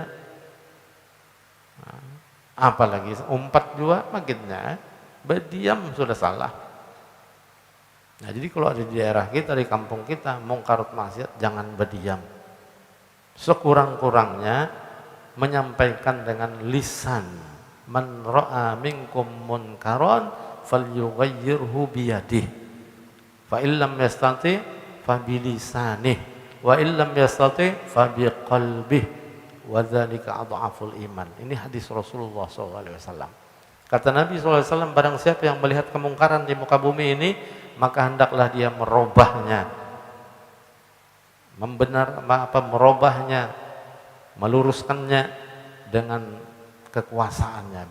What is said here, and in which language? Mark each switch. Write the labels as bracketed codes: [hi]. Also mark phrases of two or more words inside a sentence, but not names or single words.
[bjn] Nah, apalagi umpat juga makinnya berdiam sudah salah. [id] Nah, jadi kalau ada di daerah kita, di kampung kita, mungkarut maksiat, jangan berdiam. Sekurang-kurangnya menyampaikan dengan lisan. [ar] من رأى منكم منكرا فليغيره بيده فإن لم يستطع فبلسانه وإن لم يستطع فبقلبه وذلك أضعف الإيمان. [id] Ini hadis Rasulullah SAW. Kata Nabi SAW, barang siapa yang melihat kemungkaran di muka bumi ini, maka hendaklah dia merubahnya, merubahnya, meluruskannya dengan kekuasaannya.